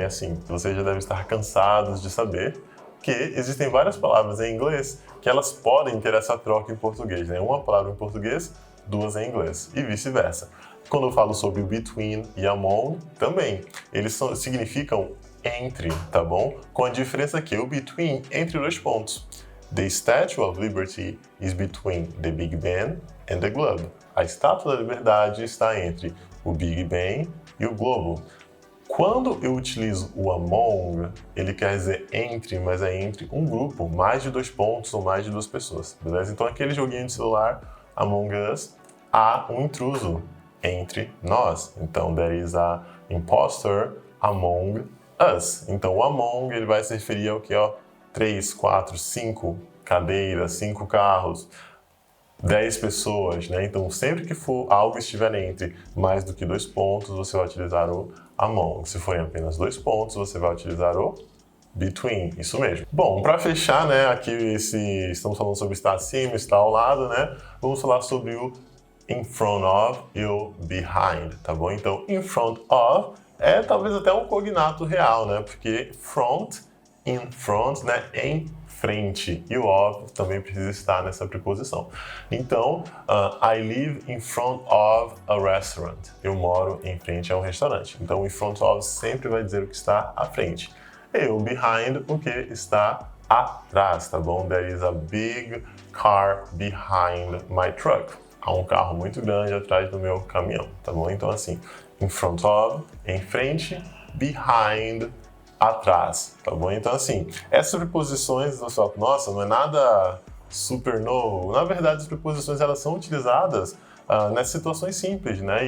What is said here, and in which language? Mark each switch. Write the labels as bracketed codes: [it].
[pt] E assim, vocês já devem estar cansados de saber que existem várias palavras em inglês que elas podem ter essa troca em português, né? Uma palavra em português, duas em inglês, e vice-versa. Quando eu falo sobre between e among, também, eles significam entre, tá bom? Com a diferença que o between, entre dois pontos. [en] The Statue of Liberty is between the Big Ben and the Globe. [pt] A Estátua da Liberdade está entre o Big Ben e o globo. Quando eu utilizo o among, ele quer dizer entre, mas é entre um grupo, mais de dois pontos ou mais de duas pessoas, beleza? Então, aquele joguinho de celular, Among Us, há um intruso entre nós. [en] Então, there is a imposter among us. [pt] Então, o among, ele vai se referir ao que, 3, 4, 5 cadeiras, 5 carros, 10 pessoas, né? Então, sempre que for algo estiver entre mais do que 2 pontos, você vai utilizar o among. Se for em apenas 2 pontos, você vai utilizar o between, isso mesmo. Bom, para fechar, né, aqui estamos falando sobre estar acima, estar ao lado, né? Vamos falar sobre o in front of e o behind, tá bom? Então, in front of é talvez até um cognato real, né? Porque front, in front, né, em frente, e o of também precisa estar nessa preposição. [en] Então, I live in front of a restaurant. [pt] Eu moro em frente a um restaurante. Então, in front of sempre vai dizer o que está à frente. E o behind, o que está atrás, tá bom? [en] There is a big car behind my truck. [pt] Há um carro muito grande atrás do meu caminhão, tá bom? Então, assim, in front of, em frente, behind, atrás, tá bom? Então, assim, essas preposições, nossa, não é nada super novo. Na verdade, as preposições, elas são utilizadas nessas situações simples, né?